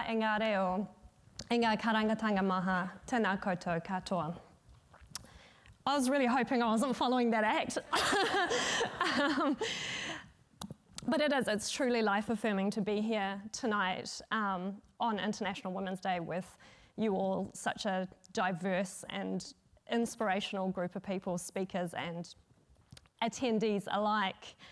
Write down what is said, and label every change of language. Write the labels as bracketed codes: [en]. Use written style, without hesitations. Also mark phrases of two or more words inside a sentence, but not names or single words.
[mi] i ngā reo, i ngā karangatanga maha, tēnā koutou katoa. [en] I was really hoping I wasn't following that act. But it's truly life-affirming to be here tonight on International Women's Day with you all, such a diverse and inspirational group of people, speakers and attendees alike.